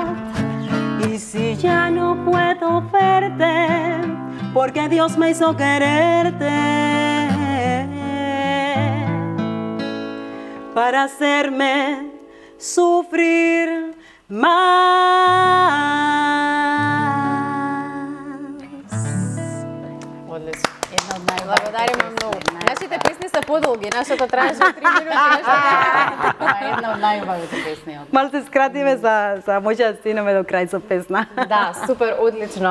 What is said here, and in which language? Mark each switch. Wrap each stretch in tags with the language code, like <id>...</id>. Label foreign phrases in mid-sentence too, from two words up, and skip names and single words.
<es>Y si ya no puedo verte, porque Dios me hizo quererte para hacerme sufrir más.</es> <mk>Одлично. Благодариме многу. Нашите песни се подолги, нашата траеше 3 минути, нашата Една од најубавите песни. Мал се скратиме за може да стигнеме до крај со песна. Да, супер, одлично.</mk>